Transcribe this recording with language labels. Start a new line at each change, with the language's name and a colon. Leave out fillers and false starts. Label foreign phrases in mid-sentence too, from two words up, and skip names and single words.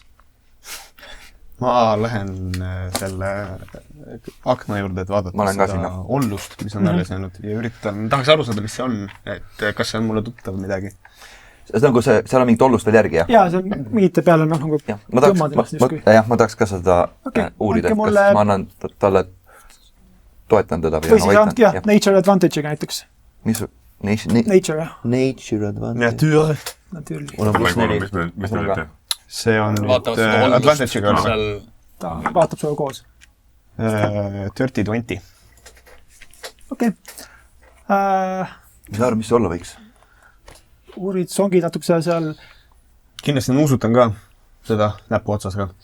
Estonian: Ma lähen selle akna juurde, et vaadata seda ollust, mis on alles jäänud ja üritan, tahaks aru saada, mis see on, et kas see on mulle tuttav midagi. See on, kui seal on mingit ollust veel järgi, jah? Jaa, see on mingite peale nagu ma tahaks ka seda uurida, et kas ma annan talle toetan teda või siis jah,
English: nature advantage'iga
Estonian: näiteks. Mis? Nature, jah.
English: Nature advantage.
Estonian: Nature. Mis te olete? See on nüüd advantage'iga. Ta vaatab sulle koos. 30-20. Okei. Mis arv, mis see olla võiks? Uurid songid natuke seal. Kindlasti nuusutan ka seda näpu otsas ka.